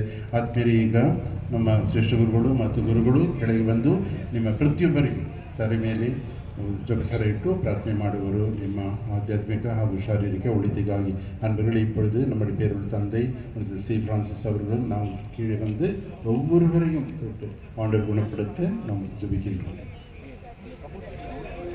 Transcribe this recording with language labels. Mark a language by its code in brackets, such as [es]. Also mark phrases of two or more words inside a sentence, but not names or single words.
[kn] ಆದ್ಮೇಲೆ ಈಗ ನಮ್ಮ ಶ್ರೇಷ್ಠ ಗುರುಗಳು ಮತ್ತು ಗುರುಗಳು ಕೆಳಗೆ ಬಂದು ನಿಮ್ಮ ಪ್ರತಿಯೊಬ್ಬರಿಗೆ ತಲೆ ಮೇಲೆ ಜೊಗಸರ ಇಟ್ಟು ಪ್ರಾರ್ಥನೆ ಮಾಡುವರು ನಿಮ್ಮ ಆಧ್ಯಾತ್ಮಿಕ ಹಾಗೂ ಶಾರೀರಿಕ ಒಳಿತಿಗಾಗಿ. [ta] அன்பர்களே, இப்பொழுது நம்முடைய பேருள்ள தந்தை சி பிரான்சிஸ் அவர்களும் நாம் கீழே வந்து ஒவ்வொருவரையும் தொட்டு ஆண்டவர் குணப்படுத்த நாம் ஜெபிக்கின்றோம்.